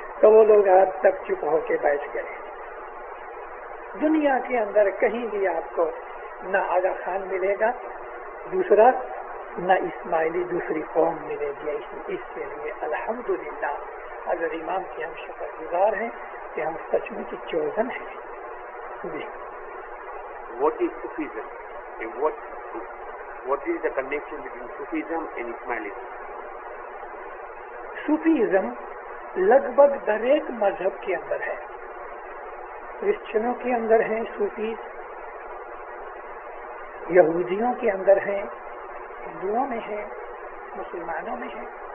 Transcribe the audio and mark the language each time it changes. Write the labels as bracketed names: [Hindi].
[Urdu] تو وہ لوگ آج تک چپ ہو کے بیٹھ گئے. دنیا کے اندر کہیں بھی آپ کو نہ آغا خان ملے گا دوسرا، نہ اسماعیلی دوسری قوم ملے گی. اس کے لیے الحمدللہ حضرت امام کی ہم شکر گزار ہیں کہ ہم سچ میں کی چوزن ہیں. جی. [English] What is Sufism? And what is the connection between Sufism and Ismailism? [Urdu] Sufism لگ بھگ ہر ایک مذہب کے اندر ہے. کرسچنوں کے اندر ہیں صوفیز، یہودیوں کے اندر ہیں، ہندوؤں میں ہیں، مسلمانوں میں ہیں.